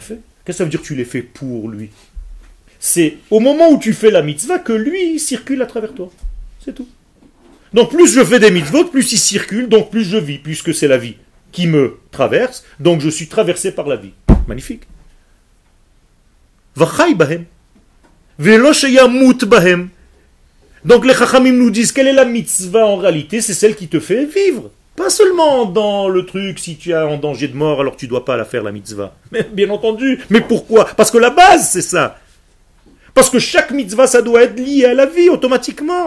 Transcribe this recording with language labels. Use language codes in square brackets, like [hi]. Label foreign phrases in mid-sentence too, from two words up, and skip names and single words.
[fr] Bien fait. Qu'est-ce que ça veut dire que tu les fais pour lui? C'est au moment où tu fais la mitzvah que lui il circule à travers toi. C'est tout. Donc plus je fais des mitzvot, plus il circule, donc plus je vis, puisque c'est la vie qui me traverse, donc je suis traversé par la vie. Magnifique. [he] וחי בהם. ולא שימות בהם. [fr] Donc les chachamim nous disent, quelle est la mitzvah en réalité? C'est celle qui te fait vivre. Pas seulement dans le truc, si tu es en danger de mort, alors tu ne dois pas la faire, la mitzvah. Mais bien entendu. Mais pourquoi? Parce que la base, c'est ça. Parce que chaque mitzvah, ça doit être lié à la vie, automatiquement.